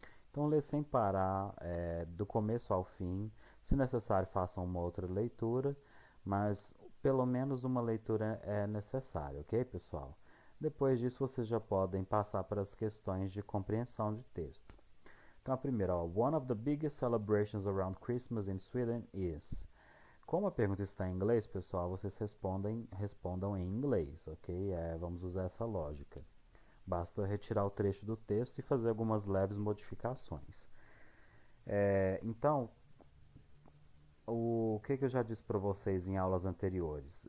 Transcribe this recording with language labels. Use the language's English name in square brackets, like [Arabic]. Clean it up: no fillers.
[Portuguese] Então, lê sem parar, do começo ao fim. Se necessário, façam uma outra leitura, mas pelo menos uma leitura é necessária, ok, pessoal? Depois disso, vocês já podem passar para as questões de compreensão de texto. Então, a primeira, [English] One of the biggest celebrations around Christmas in Sweden is. [Portuguese] Como a pergunta está em inglês, pessoal, vocês respondam em inglês, ok? Vamos usar essa lógica. Basta retirar o trecho do texto e fazer algumas leves modificações. Então, o que eu já disse para vocês em aulas anteriores?